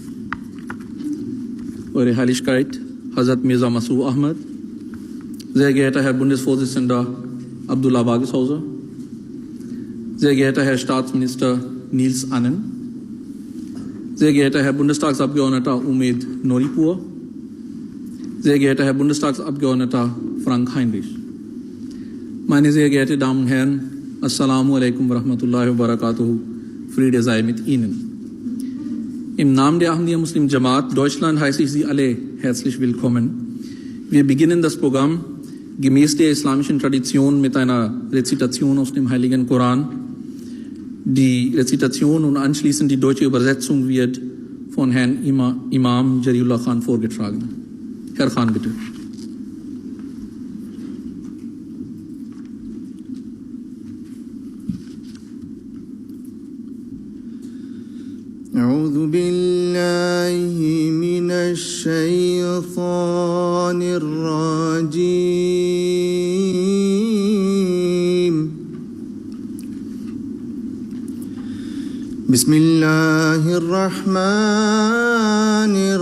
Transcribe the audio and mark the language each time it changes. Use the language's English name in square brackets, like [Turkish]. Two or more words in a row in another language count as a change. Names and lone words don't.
[German] Eure Heiligkeit, Hazrat Mirza Masroor Ahmad, sehr geehrter Herr Bundesvorsitzender Abdullah Wageshauser, sehr geehrter Herr Staatsminister Niels Annen, sehr geehrter Herr Bundestagsabgeordneter Umed Noripur, sehr geehrter Herr Bundestagsabgeordneter Frank Heinrich, meine sehr geehrten Damen und Herren, [Arabic] السلام عليكم ورحمة الله وبركاته, [German] Friede sei mit Ihnen. Im Namen der Ahmadiyya Muslim Jamaat Deutschland heiße ich Sie alle herzlich willkommen. Wir beginnen das Programm gemäß der islamischen Tradition mit einer Rezitation aus dem Heiligen Koran. Die Rezitation und anschließend die deutsche Übersetzung wird von Herrn Imam Jariullah Khan vorgetragen. Herr Khan, bitte. [Arabic] أعوذ بالله من الشيطان الرجيم بسم الله الرحمن